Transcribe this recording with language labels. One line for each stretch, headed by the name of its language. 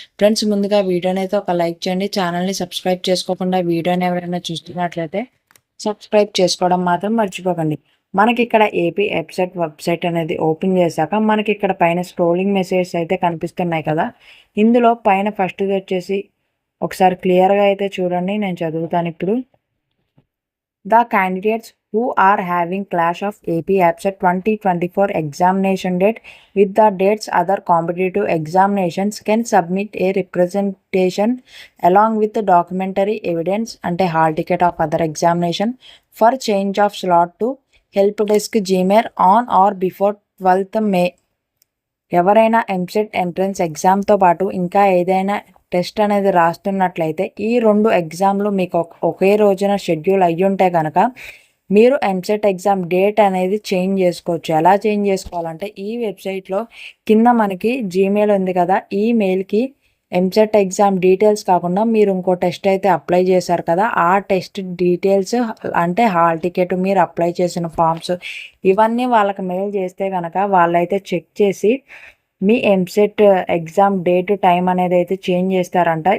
Telugu: Friends, ముందుగా వీడియోని అయితే ఒక లైక్ చేయండి. ఛానల్ని సబ్స్క్రైబ్ చేసుకోకుండా వీడియోని ఎవరైనా చూస్తున్నట్లయితే సబ్స్క్రైబ్ చేసుకోవడం మాత్రం మర్చిపోకండి. మనకి ఇక్కడ ఏపీ వెబ్సైట్ అనేది ఓపెన్ చేశాక మనకి ఇక్కడ పైన స్క్రోలింగ్ మెసేజెస్ అయితే కనిపిస్తున్నాయి కదా. ఇందులో పైన ఫస్ట్ వచ్చేసి ఒకసారి క్లియర్గా అయితే చూడండి, నేను చదువుతాను ఇప్పుడు.
English: The candidates who are having clash of AP APSET 2024 examination date with the dates other competitive examinations can submit a representation along with the documentary evidence and a hall ticket of other examination for change of slot to help desk Gmail on or before 12th May.
Telugu: ఎవరైనా EAMCET entrance ఎగ్జామ్తో పాటు ఇంకా ఏదైనా test అనేది రాస్తున్నట్లయితే ఈ 2 ఎగ్జామ్లు మీకు ఒకే రోజున schedule అయ్యుంటే కనుక మీరు ఎంసెట్ ఎగ్జామ్ డేట్ అనేది చేంజ్ చేసుకోవచ్చు. ఎలా చేంజ్ చేసుకోవాలంటే, ఈ వెబ్సైట్లో కింద మనకి జీమెయిల్ ఉంది కదా, ఈ మెయిల్కి ఎంసెట్ ఎగ్జామ్ డీటెయిల్స్ కాకుండా మీరు ఇంకో టెస్ట్ అయితే అప్లై చేశారు కదా, ఆ టెస్ట్ డీటెయిల్స్ అంటే హాల్ టికెట్, మీరు అప్లై చేసిన ఫామ్స్, ఇవన్నీ వాళ్ళకి మెయిల్ చేస్తే కనుక వాళ్ళైతే చెక్ చేసి మీ ఎంసెట్ ఎగ్జామ్ డేట్ టైం అనేది అయితే చేంజ్ చేస్తారంట.